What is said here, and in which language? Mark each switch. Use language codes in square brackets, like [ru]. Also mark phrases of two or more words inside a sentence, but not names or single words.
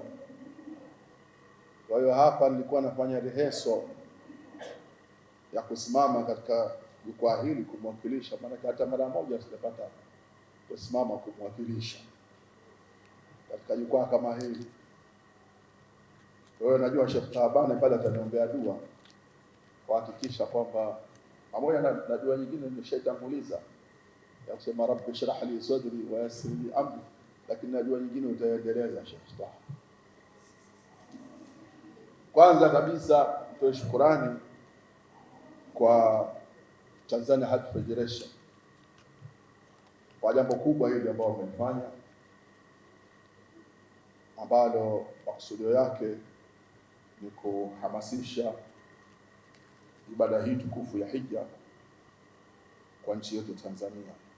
[sw] Kwa hiyo hapa nilikuwa nafanya rehearsal ya kusimama katika jukwaa hili kumwakilisha, maana hata mara moja sijapata kusimama kumwakilisha katika jukwaa kama hili. Kwa hiyo najua Sheikh Tahabane pale ataniombea dua kuhakikisha kwamba, pamoja na dua nyingine nimeshaitanguliza ya kusema [ar] رب اشرح لي صدري ويسر لي أمري, [sw] lakini na dua nyingine utaendeleza Sheikh Taha. Kwanza kabisa nitoe shukrani kwa Tanzania Hajj Federation kwa jambo kubwa hili ambao wamefanya, ambalo makusudio yake ni kuhamasisha ibada hii tukufu ya hija kwa nchi yetu Tanzania.